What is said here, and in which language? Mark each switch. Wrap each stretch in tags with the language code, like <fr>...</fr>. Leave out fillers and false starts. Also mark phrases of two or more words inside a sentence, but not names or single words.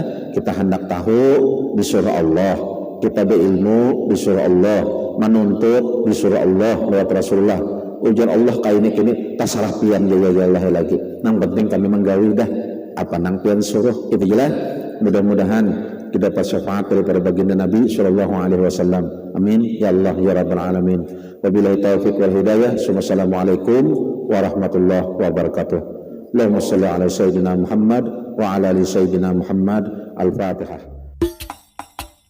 <id>Kita hendak tahu disuruh Allah. Kita berilmu disuruh Allah.</id> <bjn>Menuntut disuruh Allah lewat Rasulullah. Ujian Allah kini tasalah pian jauh-jauh lagi. Nang penting kami menggawi dah apa nang pian suruh itu jelas.</bjn> <id>Mudah-mudahan kita dapat syafaat daripada baginda Nabi</id> <ar>صلى الله عليه وسلم. آمين يا الله يا رب العالمين. وبالله التوفيق والهداية والسلام عليكم ورحمة الله وبركاته. اللهم صل على سيدنا محمد وعلى آل سيدنا محمد. Al-Fatihah.</ar>